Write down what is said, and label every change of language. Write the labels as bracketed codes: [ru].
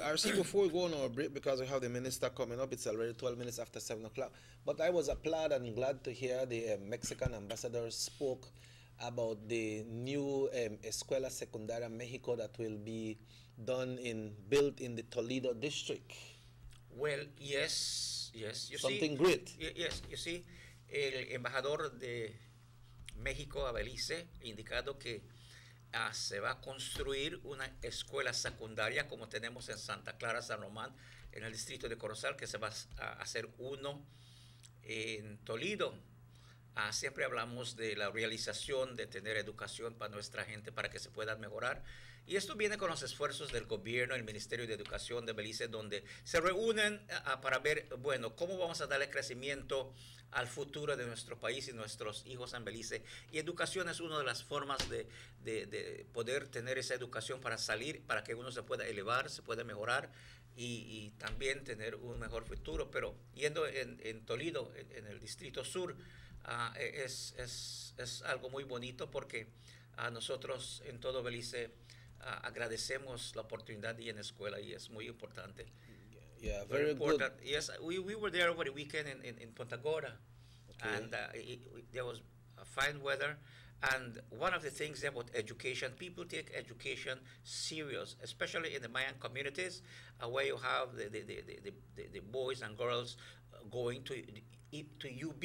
[en] RC, before we go on our break, because we have the minister coming up, it's already 12 minutes after 7 o'clock. But I was applaud and glad to hear the Mexican ambassador spoke about the new Escuela Secundaria Mexico that will be built in the Toledo district. Well, yes, yes. Something great. Yes, you see, [es] el embajador de México a Belice ha indicado que se va a construir una escuela secundaria como tenemos en Santa Clara, San Román, en el distrito de Corozal, que se va a hacer uno en Toledo. Siempre hablamos de la realización de tener educación para nuestra gente, para que se puedan mejorar. Y esto viene con los esfuerzos del gobierno, el Ministerio de Educación de Belice, donde se reúnen para ver, bueno, cómo vamos a darle crecimiento al futuro de nuestro país y nuestros hijos en Belice. Y educación es una de las formas de poder tener esa educación para salir, para que uno se pueda elevar, se pueda mejorar y también tener un mejor futuro. Pero yendo en Toledo, en el Distrito Sur, es algo muy bonito porque nosotros en todo Belice agradecemos la oportunidad de ir en la escuela y es muy importante. [en] Yeah, very important. Good. Yes, we were there over the weekend in Punta Gorda, Okay. and there was fine weather. And one of the things there about education, people take education serious, especially in the Mayan communities, where you have the boys and girls going to UB.